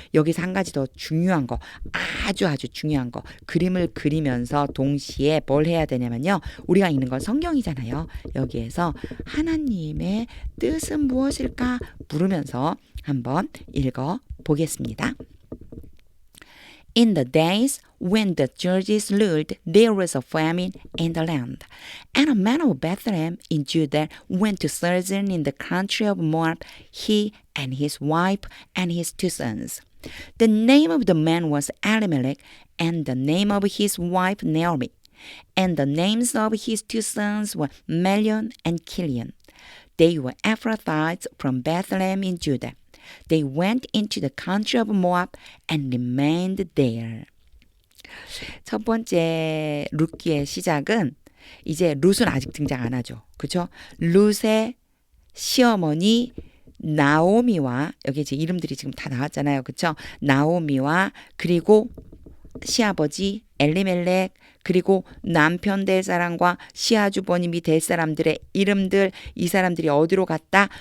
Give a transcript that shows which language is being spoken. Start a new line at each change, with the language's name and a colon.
Korean: 여기서 한 가지 더 중요한 거, 아주 중요한 거, 그림을 그리면서 동시에 뭘 해야 되냐면요. 우리가 읽는 건 성경이잖아요. 여기에서 하나님의 뜻은 무엇일까 물으면서 한번 읽어보겠습니다.
English: In the days when the judges ruled, there was a famine in the land. And a man of Bethlehem in Judah went to sojourn in the country of Moab, he and his wife and his 2 sons. The name of the man was Elimelech, and the name of his wife Naomi. And the names of his 2 sons were Melion and Kilion. They were Ephrathites from Bethlehem in Judah. They went into the country of Moab and remained there.
Korean: 첫 번째 룻기의 시작은 이제 룻은 아직 등장 안 하죠. 그렇죠? 룻의 시어머니 나오미와 여기 이제 이름들이 지금 다 나왔잖아요. 그렇죠? 나오미와 그리고 시아버지 엘리멜렉 그리고 남편 될 사람과 시아주버님이 될 사람들의 이름들 이 사람들이 어디로 갔다?